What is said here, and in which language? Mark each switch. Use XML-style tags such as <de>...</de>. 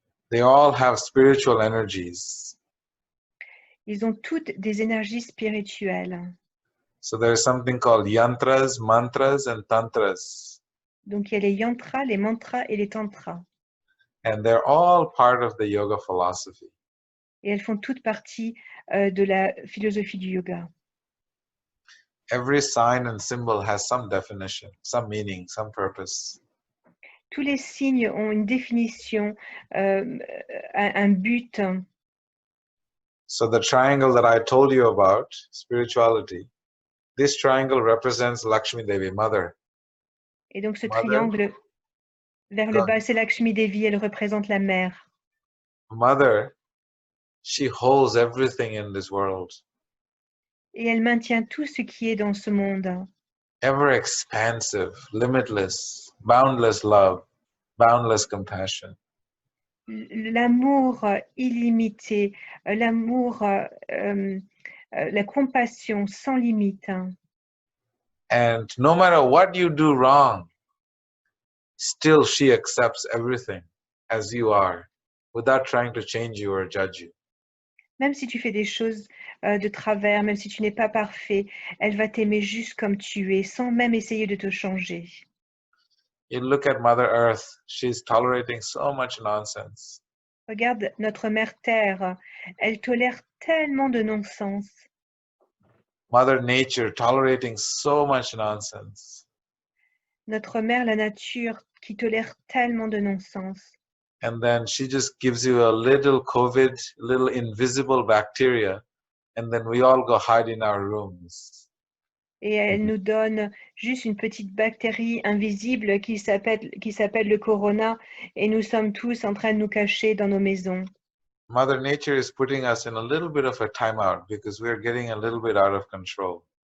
<en>They all have spiritual energies.</en> <fr>Ils ont toutes des énergies spirituelles.</fr> <en>So there's something called yantras, mantras, and tantras.</en> <fr>Donc il y a les yantras, les mantras et les tantras.</fr> <en>And they're all part of the yoga philosophy.</en> <fr>Et elles font toutes partie de la philosophie du yoga.</fr> <en>Every sign and symbol has some definition, some meaning, some purpose.</en> <fr>Tous les signes ont une définition, un but.</fr> <en>So the triangle that I told you about, spirituality, this triangle represents Lakshmi Devi, mother.</en> <fr>Et donc ce triangle vers le bas, c'est Lakshmi Devi, elle représente la mère.</fr> <en>Mother, she holds everything in this world.</en> <fr>Et elle maintient tout ce qui est dans ce monde.</fr> <en>Ever expansive, limitless, boundless love, boundless compassion.</en> <fr>L'amour illimité, l'amour, la compassion sans limite.</fr> <en>And no matter what you do wrong, still she accepts everything as you are, without trying to change you or judge you.</en> <fr>Même si tu fais des choses de travers, même si tu n'es pas parfait, elle va t'aimer juste comme tu es, sans même essayer de te changer.</fr> <en>You look at Mother Earth, she's tolerating so much nonsense.</en> <fr>Regarde notre mère Terre, elle tolère tellement de non-sens.</fr> <en>Mother Nature tolerating so much nonsense.</en> <fr>Notre mère, la nature, qui tolère tellement de non-sens.</fr> <en>And then she just gives you a little COVID, little invisible bacteria, and then we all go hide in our rooms.</en> <fr>Et elle nous donne juste une petite bactérie invisible qui s'appelle le corona, et nous sommes tous en train de nous cacher dans nos maisons.</fr> <en>Mother Nature is putting us in a little bit of a timeout because we're getting a little bit out of control.</en>